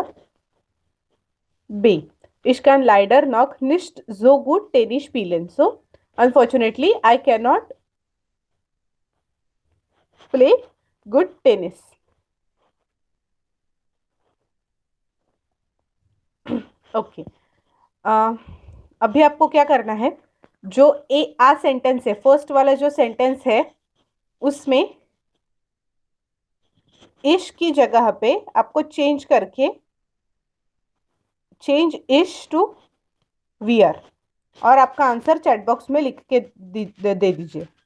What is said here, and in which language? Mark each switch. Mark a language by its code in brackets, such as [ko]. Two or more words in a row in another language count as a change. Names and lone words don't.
[hi] बी, [de] ich kann leider noch nicht so gut Tennis spielen, [en] so unfortunately I cannot play good tennis. ओके, [hi] अभी आपको क्या करना है, जो ए आ सेंटेंस है, फर्स्ट वाला जो सेंटेंस है उसमें इश की जगह पे आपको चेंज करके [en] change ich to wir, [hi] और आपका आंसर [en] chat box [hi] में लिख के दे दीजिए।